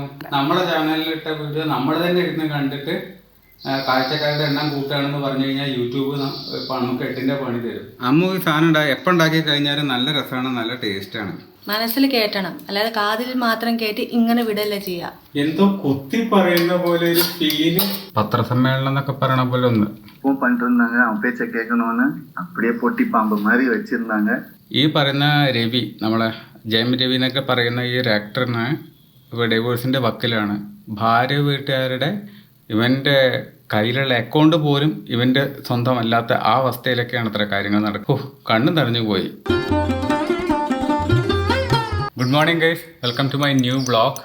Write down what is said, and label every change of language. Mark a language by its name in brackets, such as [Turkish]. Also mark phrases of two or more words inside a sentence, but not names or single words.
[Malayalam] നമ്മുടെ ചാനലിൽ ഇട്ട വീഡിയോ നമ്മൾ തന്നെ ഇരുന്ന് കണ്ടിട്ട് കാഴ്ചക്കാരുടെ എണ്ണം കൂട്ടുകയാണെന്ന് പറഞ്ഞു കഴിഞ്ഞാൽ യൂട്യൂബ് നമുക്ക് 8ന്റെ പണി തരും. അമ്മ ഈ സാധനം എപ്പോൾ ഉണ്ടാക്കി കഴിഞ്ഞാലും നല്ല രസമാണ്, നല്ല ടേസ്റ്റാണ്. മനസ്സിൽ കേട്ടണം, അല്ലാതെ കാതിൽ മാത്രം കേട്ട് ഇങ്ങനെ വിടല്ല ചെയ്യാ. എന്തോ കുത്തി പറയുന്ന പോലെ ഒരു ഫീല്. പത്രസമ്മേളനം എന്നൊക്കെ പറയണ പോലെ ഒന്ന് [Tamil] பண்ணிருந்தாங்க. அவன் பேச்ச கேட்கணும்னு அப்படியே பொட்டி பாம்பு மாதிரி வச்சிருந்தாங்க. [Malayalam] ഈ പറയുന്ന രവി, നമ്മളെ ജയം രവി എന്നൊക്കെ പറയുന്ന ഈ ഒരു ആക്ടറിന് ഡിവോഴ്സിന്റെ വക്കിലാണ്. ഭാര്യ വീട്ടുകാരുടെ ഇവന്റെ കയ്യിലുള്ള അക്കൗണ്ട് പോലും ഇവന്റെ സ്വന്തമല്ലാത്ത ആ അവസ്ഥയിലൊക്കെയാണ് ഇത്ര കാര്യങ്ങൾ നടക്കും. കണ്ണും തടഞ്ഞു പോയി. [English] good morning guys, welcome to my new vlog.